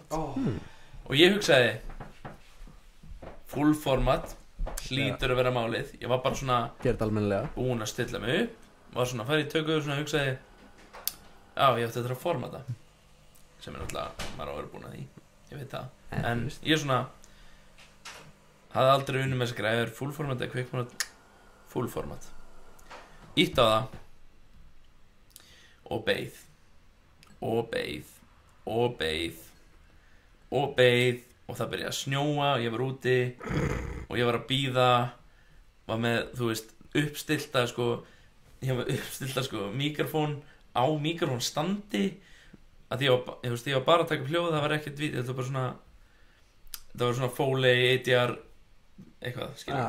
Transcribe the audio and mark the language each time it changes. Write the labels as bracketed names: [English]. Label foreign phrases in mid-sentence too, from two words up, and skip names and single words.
[Icelandic] Og ég hugsaði [English] full format [Icelandic] hlýtur að vera málið. Ég var bara svona Gerð almennilega. búinn að stilla mig upp, var svona að fara í tökuðu og svona hugsaði já, ég ætti þetta að formata, sem er náttúrulega maður á að vera búinn að því, ég veit það. En ég svona hafði aldrei unnið með þess að græður [English] full format [Icelandic] eða [English] quick format. Full format, [Icelandic] ítt á það og beið og beið og beið og beið og það byrjaði að snjóa og ég var úti og ég var að bíða, var með, þú veist, uppstilta sko, ég var með uppstilta sko mikrofón á mikrofónstandi að ég var bara að taka upp hljóð, það var ekkert vídeo, þetta var svona Foley, ADR eitthvað, skilja.